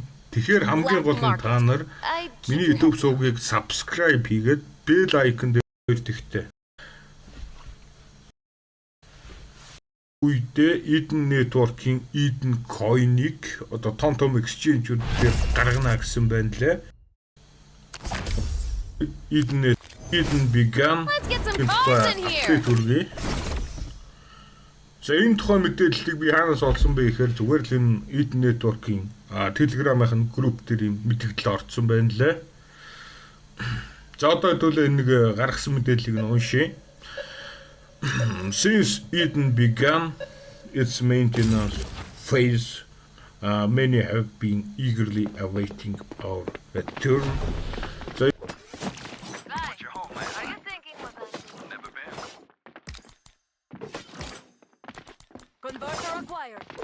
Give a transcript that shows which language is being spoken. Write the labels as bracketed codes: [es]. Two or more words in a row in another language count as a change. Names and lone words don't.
[mn] Тэгэхээр хамгийн гол нь та нар миний YouTube сувгийг subscribe хийгээд [en] bell icon [mn] дээр тэгтээ. Үедээ Eden Network-ийн Eden Coin-ыг одоо том exchange-үүд дээр гаргана гэсэн байна лээ. [en] Eden began here. [mn] За энэ тухай мэдээллийг би хаанаас олсон бэ гэхээр зүгээр л энэ Eden Network-ийн Telegram-ын групп дээр юм мэдээлэл орсон байна лээ. За одоо хэдүүлээ нэг гаргасан мэдээллийг нь уншъя. [en] Since Eden began its maintenance phase, many have been eagerly awaiting our return. Converter acquired.